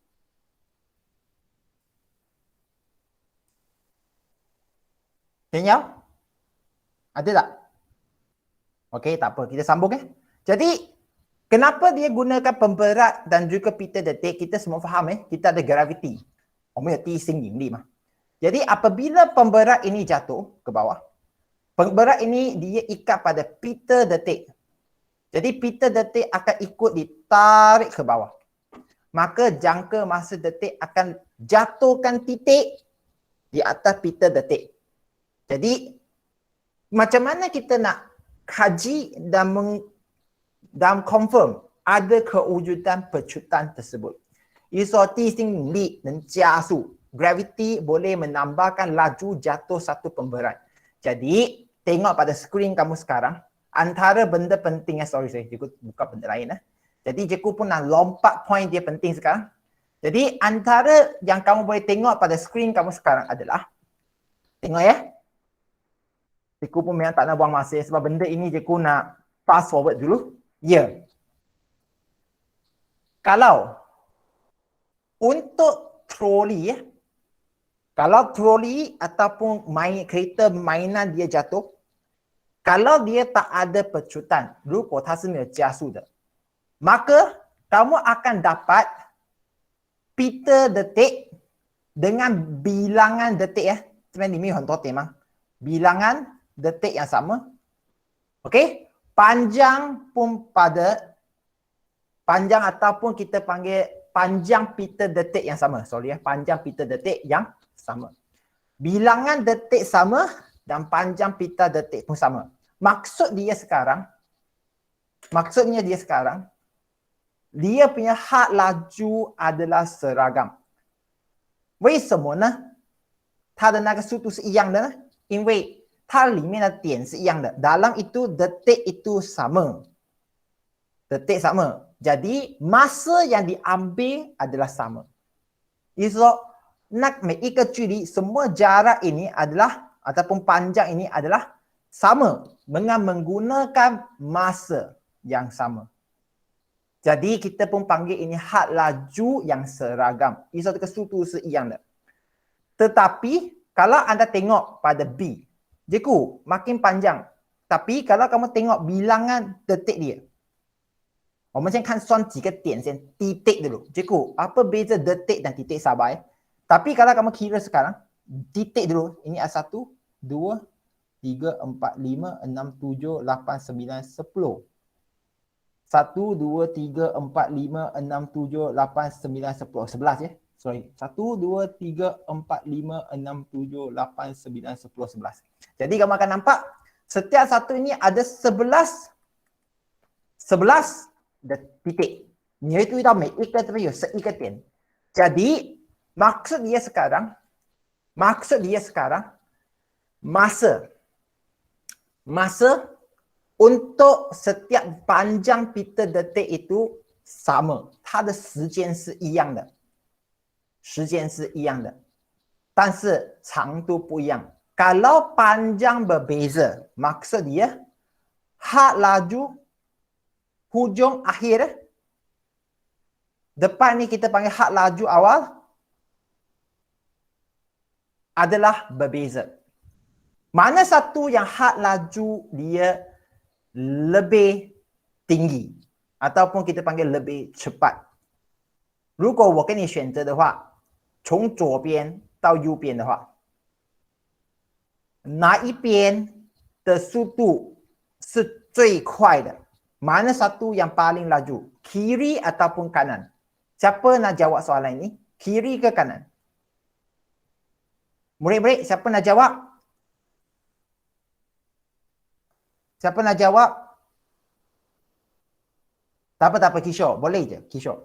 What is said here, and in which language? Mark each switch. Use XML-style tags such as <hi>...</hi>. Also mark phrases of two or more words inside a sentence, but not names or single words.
<ms>Kenyau? Ada tak? Okey, tak apa. Kita sambung Jadi, kenapa dia gunakan pemberat dan juga pita detik? Kita semua faham kita ada graviti.</ms> <zh>我们有地心引力嘛.</zh> <ms>Jadi, apabila pemberat ini jatuh ke bawah, pemberat ini dia ikat pada pita detik. Jadi, pita detik akan ikut ditarik ke bawah. Maka jangka masa detik akan jatuhkan titik di atas pita detik. Jadi, macam mana kita nak kaji dan confirm ada kewujudan pecutan tersebut?</ms> <zh>也就是说地心引力能加速</zh> <ms>gravity boleh menambahkan laju jatuh satu pemberat. Jadi, tengok pada skrin kamu sekarang, antara benda penting cikgu buka benda lain Jadi, cikgu pun nak lompat point dia penting sekarang. Jadi, antara yang kamu boleh tengok pada skrin kamu sekarang adalah, tengok cikgu pun memang tak nak buang masa sebab benda ini cikgu nak fast forward dulu. Kalau untuk troli kalau troli ataupun kereta mainan dia jatuh, kalau dia tak ada pecutan,</ms> <zh>如果它是没有加速的,</zh> <ms>maka kamu akan dapat pita detik dengan bilangan detik</ms> <zh>这边里面有很多点吗?</zh> <ms>Bilangan detik yang sama. Okey? Panjang pun pada panjang ataupun kita panggil panjang pita detik yang sama. Sorry panjang pita detik yang sama. bilangan detik sama dan panjang pita detik pun sama. Maksudnya dia sekarang, dia punya had laju adalah seragam.</ms> <zh>为什么呢？它的那个速度是一样的呢？因为它里面的点是一样的。</zh> <ms>Dalam itu detik itu sama. Detik sama. Jadi masa yang diambil adalah sama.</ms> <zh>意思说，那每一个距离</zh> <ms>semua jarak ini adalah ataupun panjang ini adalah sama dengan menggunakan masa yang sama. Jadi kita pun panggil ini had laju yang seragam.</ms> <zh>意思这个速度是一样的。</zh> <ms>Tetapi kalau anda tengok pada B, Cikgu makin panjang. Tapi kalau kamu tengok bilangan detik dia.</ms> <zh>我们先看算几个点先</zh> <ms>titik dulu. Cikgu, apa beza detik dan titik sabar? Tapi kalau kamu kira sekarang, titik dulu. Ini ada 1, 2, 3, 4, 5, 6, 7, 8, 9, 10. 1, 2, 3, 4, 5, 6, 7, 8, 9, 10. 11 ya. Sorry. 1, 2, 3, 4, 5, 6, 7, 8, 9, 10, 11. Jadi kamu akan nampak setiap satu ini ada 11 titik.</ms> <zh>你会注意到每一个这边有11个点。</zh> <ms>Jadi maksud dia sekarang masa untuk setiap panjang pita detik itu sama.</ms> <zh>它的时间是一样的。但是长度不一样。</zh> <ms>Kalau panjang berbeza, maksud dia had laju hujung akhir. Depan ni kita panggil had laju awal adalah berbeza. Mana satu yang had laju dia lebih tinggi ataupun kita panggil lebih cepat.</ms> <zh>如果我给你选择的话，从左边到右边的话，哪一边的速度是最快的？</zh> <ms>Mana satu yang paling laju? Kiri ataupun kanan? Siapa nak jawab soalan ini? Kiri ke kanan? Murid-murid, siapa nak jawab? Siapa nak jawab? Tak apa, Kishore. Boleh je, Kishore.</ms>